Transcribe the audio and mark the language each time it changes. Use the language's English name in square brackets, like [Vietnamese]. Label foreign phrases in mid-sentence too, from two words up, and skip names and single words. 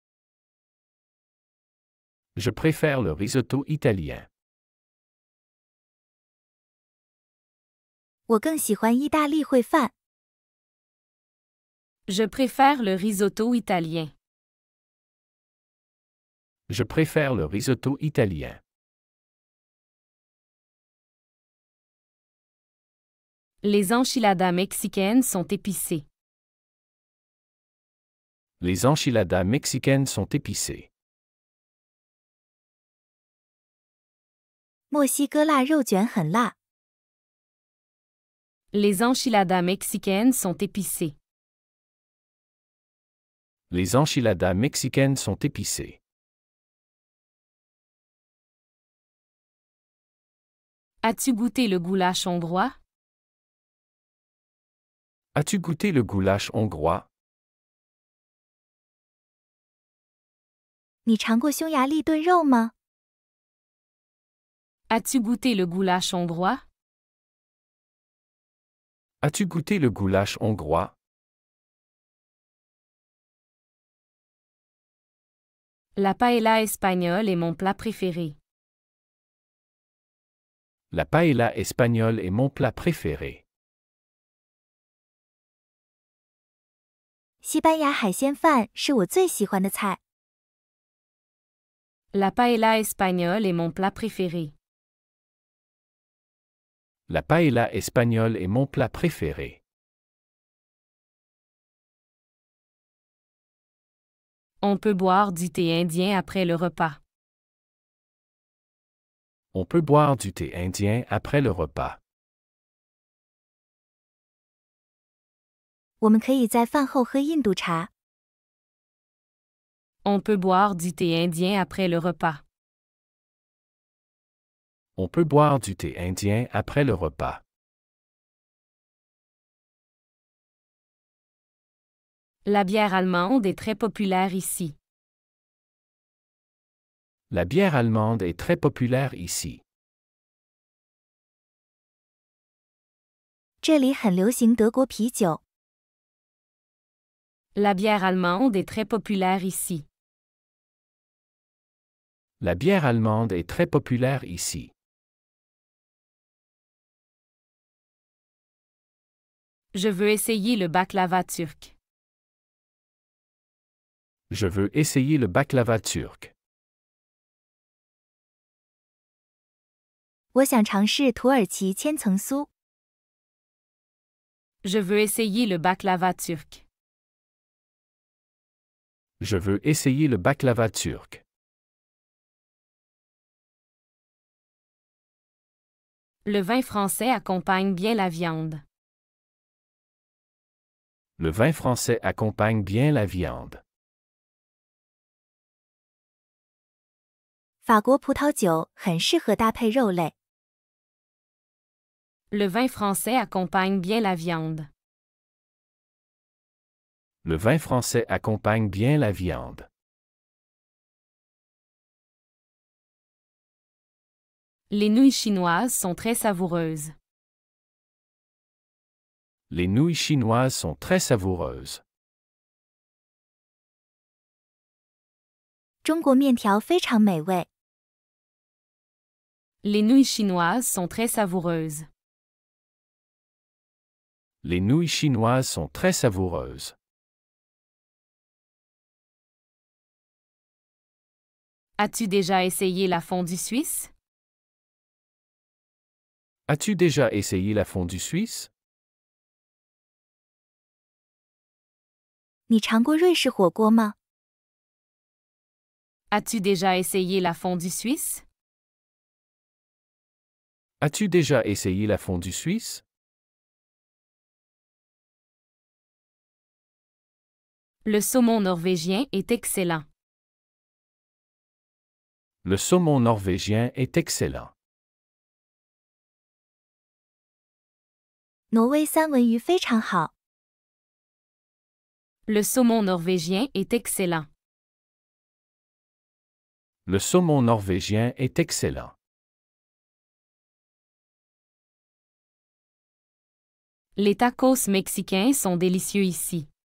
[French] Je préfère le risotto italien. [Chinese] 我更喜欢意大利烩饭。 [French] Je préfère le risotto italien. Je préfère le risotto italien. Les enchiladas mexicaines sont épicées. Les enchiladas mexicaines sont épicées. [Chinese] 墨西哥腊肉卷很辣。 [French] Les enchiladas mexicaines sont épicées. Les enchiladas mexicaines sont épicées. As-tu goûté le goulash hongrois? As-tu goûté le goulash hongrois? [Chinese] 你尝过匈牙利炖肉吗？ [French] As-tu goûté le goulash hongrois? As-tu goûté le goulash hongrois? La paella espagnole est mon plat préféré. La paella espagnole est mon plat préféré. [Chinese] 西班牙海鲜饭是我最喜欢的菜。 [French] La paella espagnole est mon plat préféré. La paella espagnole est mon plat préféré. On peut boire du thé indien après le repas. On peut boire du thé indien après le repas. [Chinese] 我们可以在饭后喝印度茶。 [French] On peut boire du thé indien après le repas. On peut boire du thé indien après le repas. La bière allemande est très populaire ici. La bière allemande est très populaire ici. [Chinese] 这里很流行德国啤酒。 [French] La bière allemande est très populaire ici. La bière allemande est très populaire ici. Je veux essayer le baklava turc. Je veux essayer le baklava turc. [Chinese] 我想尝试土耳其千层酥。 [French] Je veux essayer le baklava turc. Je veux essayer le baklava turc. Le vin français accompagne bien la viande. Le vin français accompagne bien la viande. [Chinese] 法国葡萄酒很适合搭配肉类。 [French] Le vin français accompagne bien la viande. Le vin français accompagne bien la viande. Les nouilles chinoises sont très savoureuses. Les nouilles chinoises sont très savoureuses. [Chinese] 中国面条非常美味。 [French] Les nouilles chinoises sont très savoureuses. Les nouilles chinoises sont très savoureuses. As-tu déjà essayé la fondue suisse? As-tu déjà essayé la fondue suisse? [Chinese] 你尝过瑞士火锅吗？ [French] As-tu déjà essayé la fondue suisse? As-tu déjà essayé la fondue suisse? Le saumon norvégien est excellent. Le saumon norvégien est excellent. [Chinese] 挪威三文鱼非常好。 [French] Le saumon norvégien est excellent. Le saumon norvégien est excellent. Les tacos mexicains sont délicieux ici.